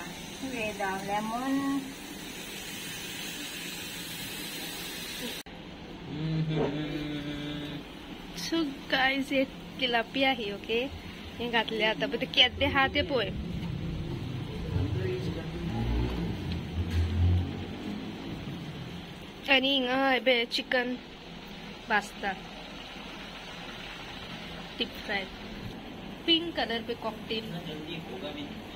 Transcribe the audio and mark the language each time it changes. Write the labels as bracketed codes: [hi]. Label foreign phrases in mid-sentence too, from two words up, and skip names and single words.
[en] With lemon. so guys [kok] हे तिलापिया ही. ओके हे घातले आतां पण ते केदे हा ते पळय. आनी हिंगा हे चिकन भाजता [en] deep fry pink colour [kok] पे कॉकटेल. [hi] जल्दी होगा भी.